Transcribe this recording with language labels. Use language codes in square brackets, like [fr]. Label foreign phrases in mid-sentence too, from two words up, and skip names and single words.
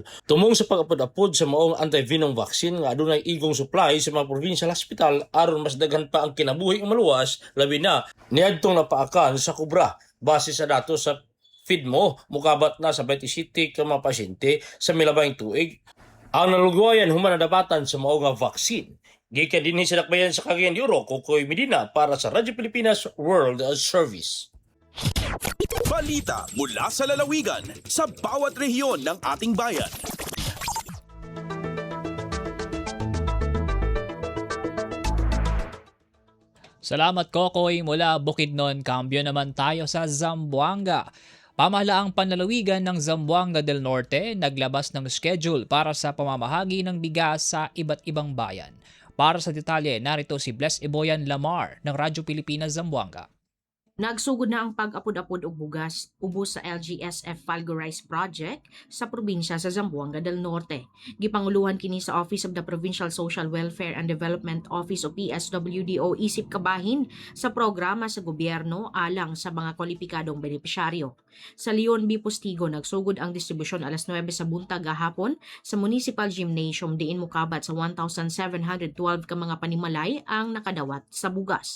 [ceb] Tumong sa pag-apod-apod sa maong anti-venom vaccine nga adunay igong supply sa mga provincial hospital aron mas daghan pa ang kinabuhi ang maluwas, labi na niadtong napaakan sa Cobra base sa datos sa FIDMO mukabat na sa 27 ka mga pasyente sa milabayng tuig. Ang nalugwayan human nadapatan sa mao nga vaccine. Gikan dinhi sa dakbayan sa Cagayan de Oro, Kokoy Medina para sa Radyo Pilipinas World Service. [tl] Balita mula sa lalawigan sa bawat rehiyon ng ating bayan. Salamat Kokoy mula Bukidnon. Kambyo naman tayo sa Zamboanga. Pamahalaang panlalawigan ng Zamboanga del Norte naglabas ng schedule para sa pamamahagi ng bigas sa iba't ibang bayan. Para sa detalye, narito si Bless Iboyan Lamar ng Radyo Pilipinas Zamboanga. [ceb] Nagsugod na ang pag-apod-apod og bugas ubos sa LGSF Falgo Rice Project sa probinsya sa Zamboanga del Norte. Gipanguluhan kini sa Office of the Provincial Social Welfare and Development Office o PSWDO isip kabahin sa programa sa gobyerno alang sa mga kwalipikadong benepisyaryo. Sa Leon B. Postigo, nagsugod ang distribusyon alas 9 sa buntag gahapon sa Municipal Gymnasium diin mukabat sa 1,712 ka mga panimalay ang nakadawat sa bugas.